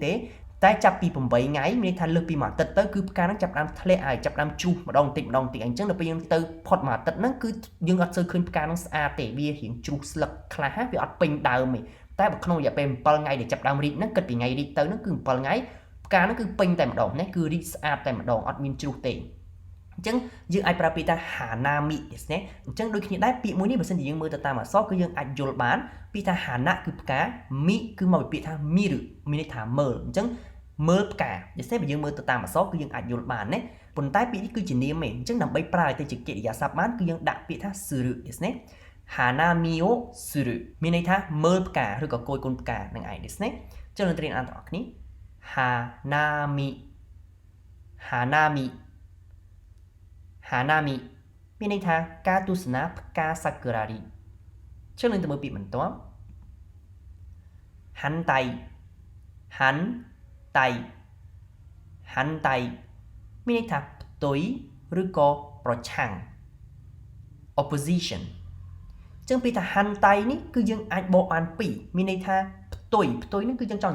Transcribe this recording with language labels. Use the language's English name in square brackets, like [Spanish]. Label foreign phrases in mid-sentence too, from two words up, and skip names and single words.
[Khmer] ទេតែចាប់ពី8ថ្ងៃមានន័យថាលើកពីមួយអាទិត្យទៅគឺផ្កាហ្នឹងចាប់ដើមធ្លាក់ហើយចាប់ដើមជ្រុះម្ដងបន្តិចអញ្ចឹងដល់ពេលយើងទៅផុតមួយអាទិត្យហ្នឹងគឺយើងអត់សូវឃើញផ្កាហ្នឹងស្អាតទេវារៀងជ្រុះស្លឹកខ្លះ វាអត់ពេញដើមទេតែបើក្នុងរយៈពេល7ថ្ងៃដែលចាប់ដើមរីកហ្នឹងគិតពីថ្ងៃរីកទៅហ្នឹងគឺ7ថ្ងៃផ្កាហ្នឹងគឺពេញតែម្ដងណាគឺរីកស្អាតតែម្ដ ងអត់មានជ្រុះទេអញ្ចឹងយើងអាចប្រើពាក្យថា [Japanese] 花見ですね [Khmer] អញ្ចឹងដូចគ្នាដែរពាក្យមួយនេះបើសិនជាយើងមើលទៅតាមអក្សរគឺយើង អាចយល់បានពាក្យថា hana គឺផ្កា mi គឺមកពីពាក្យថា miru មានន័យថាមើលអញ្ចឹងមើលផ្កាដូច្នេះបើយើងមើលទៅតាមអក្សរគឺយើងអាចយល់បានណាប៉ុន្តែពាក្យនេះគឺជានាមទេអញ្ចឹងដើម្បីប្រើឲ្យទៅជាកិរិយាសព្ទបានគឺយើងដាក់ពាក្យថា [Japanese] するですね花見をする [Khmer] មានន័យថាមើលផ្កាឬក៏គយគន់ផ្កានឹងឯងですねចុះយើងរៀនអានទាំងអស់គ្នា [Japanese] 花見花見 [Khmer] hanami មានន័យថាការទស្សនាផ្កាសាគុរារីចុះយើងទៅមើលពាក្យបន្ទាប់ [Japanese] 反対反対反対 [Khmer] មានន័យថាផ្ទុយឬក៏ប្រឆាំង opposition ចឹងពីថា hantai នេះគឺយើងអាចបកបានពីរមានន័យថាផ្ទុយនេះគឺយើងចង់